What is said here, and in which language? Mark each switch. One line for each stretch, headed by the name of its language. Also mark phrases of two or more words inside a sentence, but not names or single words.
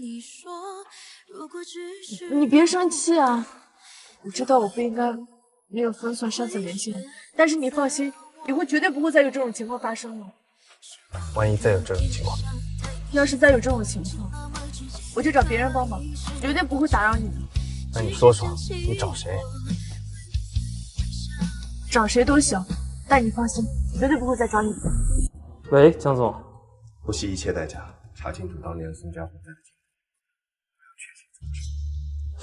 Chinese: 你別生氣啊！我知道我不应該沒有分寸擅自聯繫你，但是你放心，以後絕對不會再有這種情況發生了。萬一再有這種情況，要是再有這種情況，我就找別人幫忙，絕對不會打擾你的。那你說說，你找誰？找誰都行，但你放心，絕對不會再找你的。喂，江總，不惜一切代價查清楚当年宋家火灾的经过，我要确切阻止。